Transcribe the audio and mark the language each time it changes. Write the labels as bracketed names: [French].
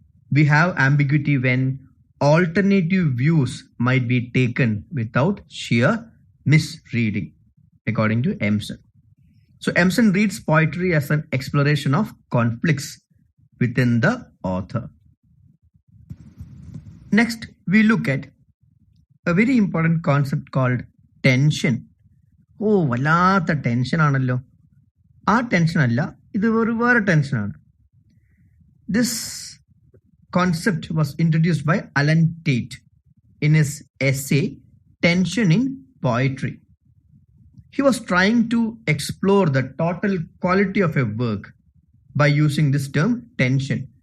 [English] We have ambiguity when alternative views might be taken without sheer misreading, according to Empson. So Empson reads poetry as an exploration of conflicts within the author. Next, we look at a very important concept called tension. [Malayalam] Oh, വല്ലാത്ത tension ആണല്ലോ. ആ tension അല്ല, ഇത് വേറെ ടെൻഷനാണ്. [English] This concept was introduced by Alan Tate in his essay Tension in Poetry. He was trying to explore the total quality of a work by using this term tension.